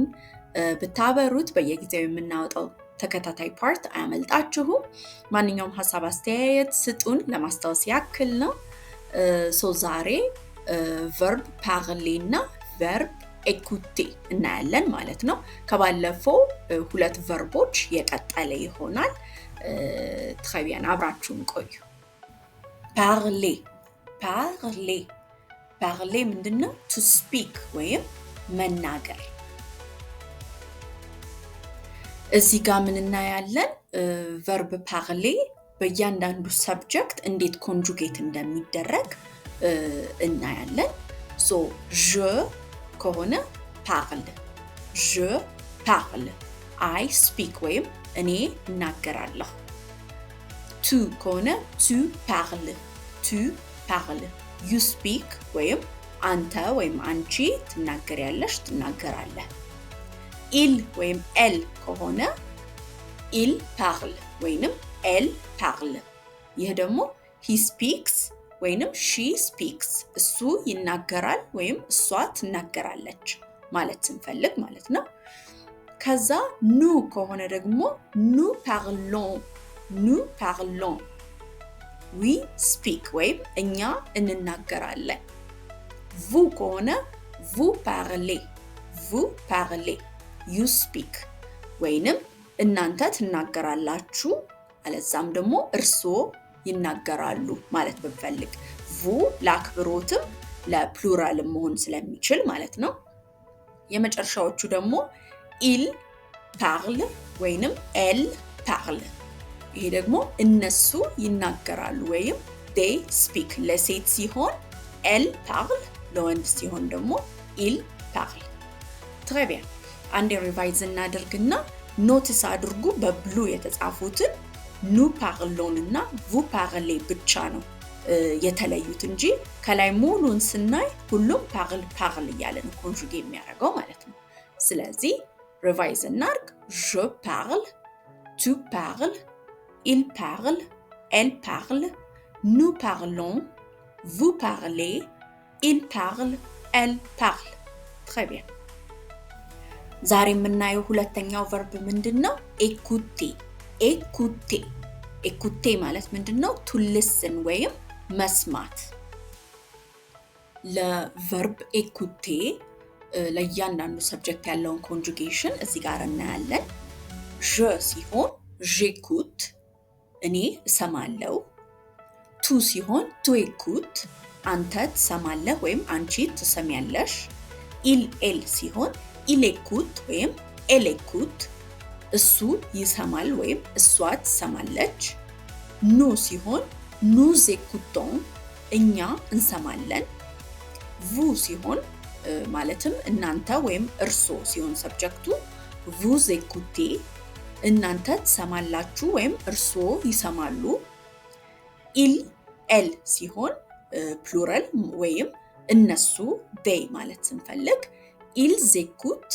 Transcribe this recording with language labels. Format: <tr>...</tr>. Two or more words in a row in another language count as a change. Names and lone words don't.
<am>ብታበሩት በየጊዜው የምናወጣው ተከታታይ ፓርት አያመልጣችሁ ማንኛውም ሐሳብ አስተያየት ስጡን ለማስታወስ ያክል ነው ዛሬ</am> <fr>verb parler እና verb écouter</fr> <am>እናያለን ማለት ነው ከባለፈው ሁለት ቨርቦች የቀጠለ ይሆናል</am> <fr>très bien</fr> <am>አብራችሁን ቆዩ</am> <fr>parler parler parler</fr> <am>ምንድነው</am> <en>to speak</en> <am>ወይም መናገር እዚህ ጋር ምን እናያለን</am> <fr>verb parler</fr> <am>በእያንዳንዱ ሰብጀክት እንዴት ኮንጁጌት እንደሚደረግ እናያለን je ከሆነ</am> <fr>parle je parle</fr> <en>I speak</en> <am>ወይም እኔ እናገራለሁ tu ከሆነ tu parles</am> <en>you speak</en> <am>ወይም አንተ ወይም አንቺ ትናገሪያለሽ ትናገራለህ il ወይም elle ከሆነ</am> <fr>il parle</fr> <am>ወይንም</am> <fr>elle parle</fr> <am>ይህ ደግሞ</am> <en>he speaks</en> <am>ወይንም</am> <en>she speaks</en> <am>እሱ ይናገራል ወይም እሷ ትናገራለች ማለት ስንፈልግ ማለት ነው ከዛ nous ከሆነ ደግሞ nous parlons</am> <en>we speak</en> <am>ወይም እኛ እንናገራለን vous ከሆነ</am> <fr>vous parlez</fr> <en>you speak</en> <am>ወይንም እናንተ ትናገራላችሁ አለዛም ደግሞ እርስዎ ይናገራሉ ማለት ብንፈልግ vous ለአክብሮትም ለፕሉራልም መሆን ስለሚችል ማለት ነው የመጨረሻዎቹ ደግሞ</am> <fr>il parle</fr> <am>ወይንም</am> <fr>elle parle</fr> <am>ይሄ ደግሞ እነሱ ይናገራሉ ወይም</am> <en>they speak</en> <am>ለሴት ሲሆን</am> <fr>elle parle</fr> <am>ለወንድ ሲሆን ደግሞ</am> <fr>il parle très bien</fr> <am>አንዴ ሪቫይዝ እናድርግና ኖቲስ አድርጉ በብሉ የተጻፉትን</am> <fr>nous parlons</fr> <am>እና vous parlez ብቻ ነው የተለዩት እንጂ ከላይ ሙሉን ስናይ ሁሉም parle እያለን ኮንጁጌ የሚያደርገው ማለት ነው ስለዚህ ሪቫይዝ እናድርግ</am> <fr>je parle tu parles il parle elle parle</fr> <am>nous parlons vous parlez il parle elle parle</am> <fr>très bien</fr> <am>ዛሬ የምናየው ሁለተኛው verb ምንድነው écouter ማለት ምንድነው</am> <en>to listen</en> <am>ወይም መስማት ለverb écouter ለእያንዳንዱ ሰብጀክት ያለውን ኮንጁጌሽን እዚህ ጋር እናያለን je ሲሆን j'écoute እኔ እሰማለሁ tu ሲሆን</am> <fr>tu écoutes</fr> <am>አንተ ትሰማለህ ወይም አንቺ ትሰሚያለሽ il ሲሆን</am> <fr>il écoute</fr> <am>ወይም</am> <fr>elle écoute</fr> <am>እሱ ይሰማል ወይም እሷ ትሰማለች nous ሲሆን nous écoutons እኛ እንሰማለን vous ሲሆን ማለትም እናንተ ወይም እርሶ ሲሆን ሰብጀክቱ</am> <fr>vous écoutez</fr> <am>እናንተ ትሰማላችሁ ወይም እርሶ ይሰማሉ il elle ሲሆን ፕሉራል ወይም እነሱ they ማለት ስንፈልግ</am> <fr>ils écoutent</fr>